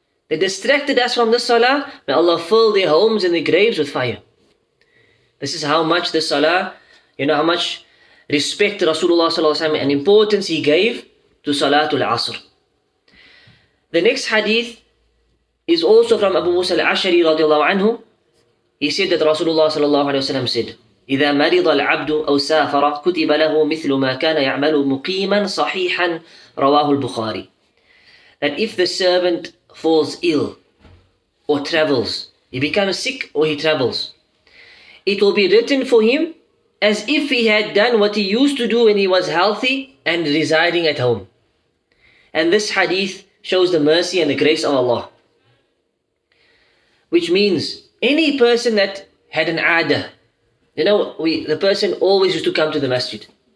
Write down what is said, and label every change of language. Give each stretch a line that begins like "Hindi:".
English: They distracted us from the salah. May Allah fill their homes and their graves with fire. This is how much the salah, how much respect Rasulullah sallallahu alaihi wasallam and importance he gave to Salatul Asr. The next hadith is also from Abu Musa al-Ash'ari radiallahu anhu. He said that Rasulullah sallallahu alaihi wasallam said,
Arabic: إِذَا مَرِضَ الْعَبْدُ أَوْ سَافَرَ كُتِبَ لَهُ مِثْلُ مَا كَانَ يَعْمَلُ مُقِيمًا صَحِيحًا رواه البخاري.
English: That if the servant falls ill or travels, he becomes sick or he travels, it will be written for him as if he had done what he used to do when he was healthy and residing at home. And this hadith shows the mercy and the grace of Allah. Which means any person that had an adah, the person always used to come to the masjid.